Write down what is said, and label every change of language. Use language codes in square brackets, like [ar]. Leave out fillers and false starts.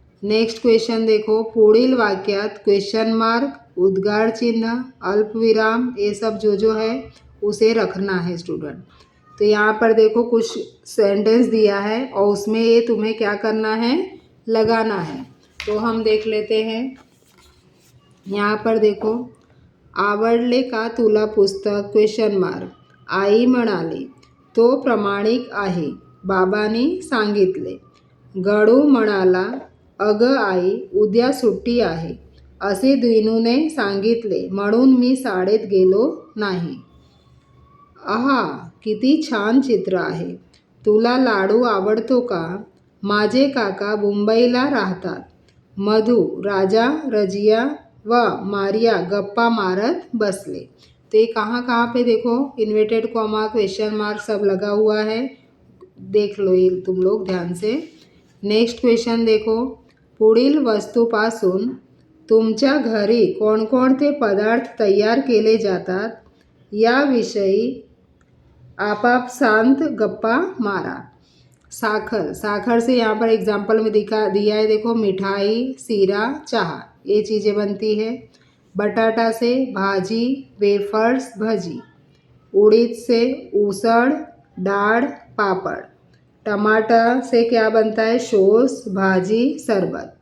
[hi] Next question देखो, [mr] पुढील वाक्यात [hi] क्वेश्चन मार्क, उद्गार चिन्ह, अल्पविराम, ये सब जो है उसे रखना है स्टूडेंट। तो यहाँ पर देखो कुछ सेंटेंस दिया है और उसमें ये तुम्हें क्या करना है, लगाना है। तो हम देख लेते हैं। [mr] यहाँ पर देखो, आवडले का तुला पुस्तक, क्वेश्चन मार्क, आई म्हणाली, तो प्रामाणिक आहे, बाबांनी सांगितले। गडू म्हणाला, अगं आई, उद्या सुट्टी आहे, असे दिनूने सांगितले, म्हणून मी शाळेत गेलो नाही। आहा, किती छान चित्र आहे, तुला लाडू आवडतो का? माझे काका मुंबईला राहतात। मधु, राजा, रजिया व मारिया गप्पा मारत बसले। [hi] तो ये कहाँ पे देखो, इन्वर्टेड कॉमा, क्वेश्चन मार्क सब लगा हुआ है, देख लो ये तुम लोग ध्यान से। नेक्स्ट क्वेश्चन देखो, [mr] पुढील वस्तूपासून तुमच्या घरी कोणकोणते पदार्थ तयार केले जातात याविषयी आपापसांत गप्पा मारा। [hi] साखर, साखर से यहाँ पर एग्जाम्पल में दिया है देखो, मिठाई, सीरा, चाह, ये चीज़ें बनती है। बटाटा से भाजी, वेफर्स, भजी। उड़ीद से ऊसड़, दाढ़, पापड़। टमाटर से क्या बनता है, सॉस, भाजी, शरबत।